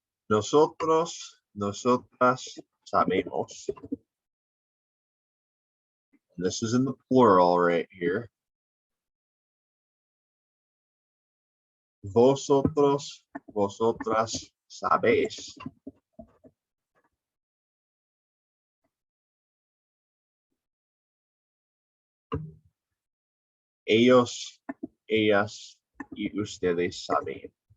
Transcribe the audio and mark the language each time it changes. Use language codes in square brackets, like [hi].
[es] Nosotros, nosotras sabemos. [en] And this is in the plural right here. [es] Vosotros, vosotras sabéis. Ellos, ellas y ustedes saben.